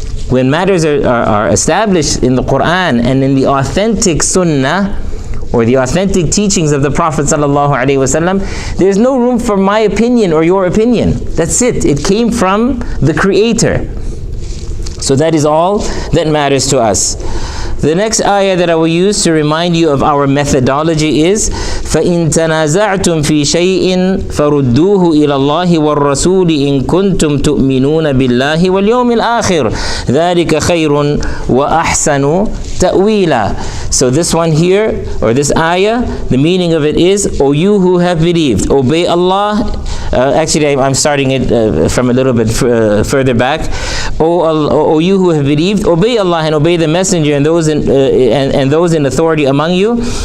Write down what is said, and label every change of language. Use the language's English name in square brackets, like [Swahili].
[English] When matters are established in the Quran and in the authentic Sunnah, or the authentic teachings of the Prophet ﷺ, there's no room for my opinion or your opinion. That's it. It came from the Creator. So that is all that matters to us. The next ayah that I will use to remind you of our methodology is [Arabic] فَإِن تَنَازَعْتُمْ فِي شَيْءٍ فَرُدُّوهُ إِلَى اللَّهِ وَالرَّسُولِ إِن كُنتُمْ تُؤْمِنُونَ بِاللَّهِ وَالْيَوْمِ الْآخِرِ ذَلِكَ خَيْرٌ وَأَحْسَنُ تَأْوِيلًا. [English] So this one here, or this ayah, the meaning of it is, O you who have believed, obey Allah. Actually, I'm starting it from a little bit further back. O you who have believed, obey Allah and obey the Messenger and those in authority among you.